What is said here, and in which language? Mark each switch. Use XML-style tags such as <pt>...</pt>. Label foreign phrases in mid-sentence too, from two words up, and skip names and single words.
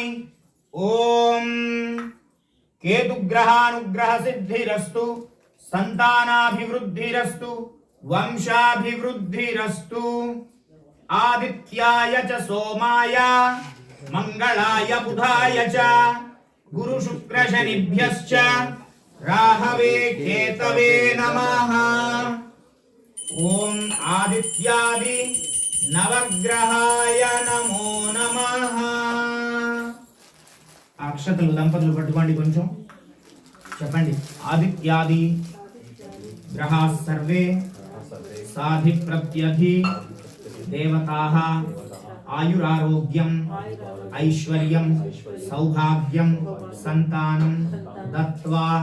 <sa>ओम केतुग्रहानुग्रह सिद्धिरस्तु संतानाभिवृद्धिरस्तु वंशाभिवृद्धिरस्तु आदित्याय च सोमाय मंगलाय बुधाय च गुरु शुक्र शनिभ्यश्च राहवे केतवे नमः। ओम आदित्यादि नवग्रहाय नमो नमः।</sa> <te>అక్షతలు దంపతులు పట్టుకోండి కొంచెం చెప్పండి.</te> <sa>ఆదిత్యాది గ్రహాः సర్వే సాధి ప్రత్యధి దేవతాः ఆయురారోగ్యం ఐశ్వర్యం సౌభాగ్యం సంతానం దత్వా</sa>